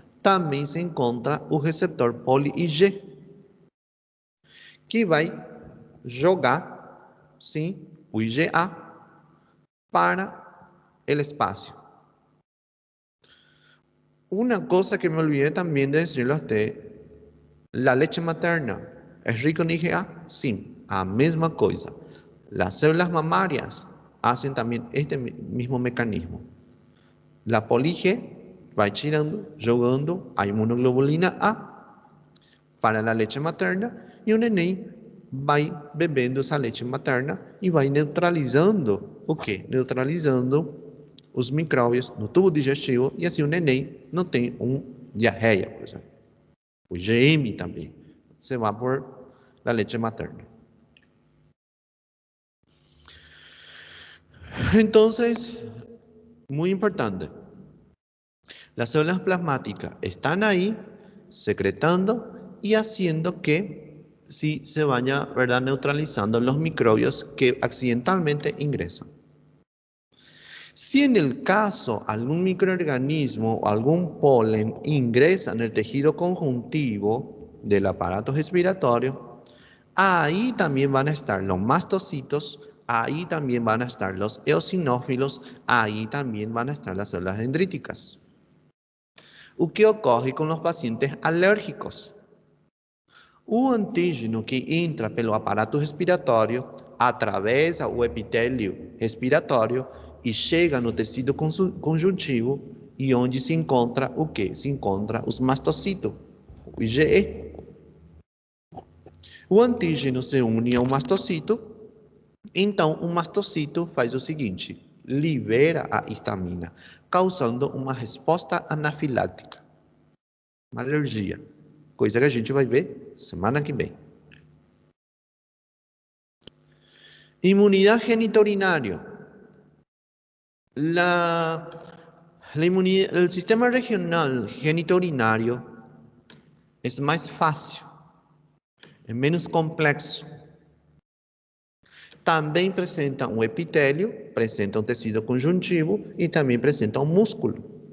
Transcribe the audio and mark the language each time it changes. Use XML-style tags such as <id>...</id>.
<pt>Também se encontra o receptor poli-IG, que vai jogar, sim, o IgA</pt> <es>para el espacio. Una cosa que me olvidé también de decirle a usted, la leche materna es rica en IgA, sí, a misma cosa. Las células mamarias hacen también este mismo mecanismo. La poli-G va</es> <pt>jogando</pt> <es>a inmunoglobulina A para la leche materna y un neném</es> <pt>vai bebendo essa</pt> <es>leche materna</es> <pt>e vai neutralizando o quê? Neutralizando os micróbios no tubo digestivo e assim o neném não tem diarreia, por exemplo. O IgM também se vai</pt> <es>por la leche materna. Entonces, muy importante, las células plasmáticas están ahí secretando y haciendo que sí se vaya, ¿verdad?, neutralizando los microbios que accidentalmente ingresan. Si en el caso algún microorganismo o algún polen ingresa en el tejido conjuntivo del aparato respiratorio, ahí también van a estar los mastocitos, ahí también van a estar los eosinófilos, ahí también van a estar las células dendríticas. ¿Qué ocurre con los pacientes alérgicos?</es> <pt>O antígeno que entra pelo aparato respiratório atravessa o epitélio respiratório e chega no tecido conjuntivo e onde se encontra o quê? Se encontra os mastocitos, o IgE. O antígeno se une ao mastocito, então o mastocito faz o seguinte, libera a histamina, causando uma resposta anafilática, uma alergia, coisa que a gente vai ver semana que vem.</pt> <es>Inmunidad genitourinario. El sistema regional genitourinario es más fácil, es menos</es> <pt>complexo. Também apresenta um epitélio, apresenta um tecido conjuntivo e também apresenta um músculo.</pt>